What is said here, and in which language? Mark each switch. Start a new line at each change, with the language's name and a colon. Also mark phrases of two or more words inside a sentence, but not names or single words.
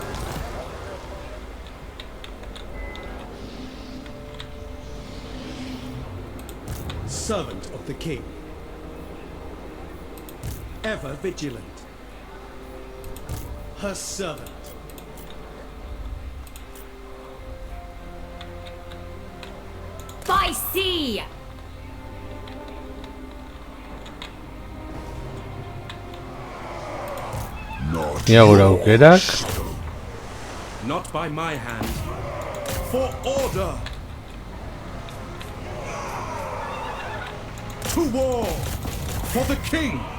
English: Servant of the king. Ever vigilant. Her servant. By sea!
Basque: Ia gure aukerak.
English: Not by my hand. For order! To war! For the king!